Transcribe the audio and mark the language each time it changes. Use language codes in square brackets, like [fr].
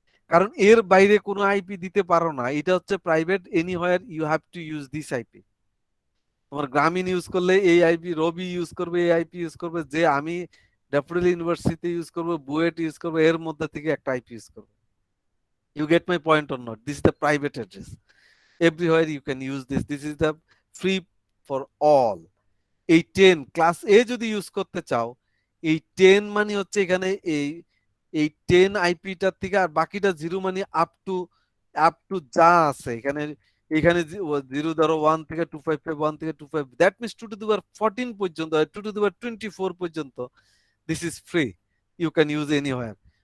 [bn] কারণ এর বাইরে কোনো আইপি দিতে পারো না, এটা হচ্ছে private, [en] Anywhere you have to use this IP. [bn] তোমার গ্রামীণ ইউজ করলে এই আইপি, রবি ইউজ করবে এই আইপি ইউজ করবে, যে আমি ড্যাফোডিল ইউনিভার্সিটি ইউজ করবো, বুয়েট ইউজ করবো, এর মধ্যে থেকে একটা আইপি ইউজ করবে। [en] You get my point or not? This is the private address. Everywhere you can use this. This is the free for all. [bn] এই 10 ক্লাস এ যদি ইউজ করতে চাও, এই 10 মানে হচ্ছে এখানে এই 10 আইপিটার থেকে আর বাকিটা জিরো মানে আপ টু যা আছে এখানে। এখানে জিরো ধরো 1 থেকে 255, 1 থেকে 25, [en] that means [bn] 2 টু দি পাওয়ার 14 পর্যন্ত, 2 টু দি পাওয়ার 24 পর্যন্ত [en] This is free, you can use anywhere.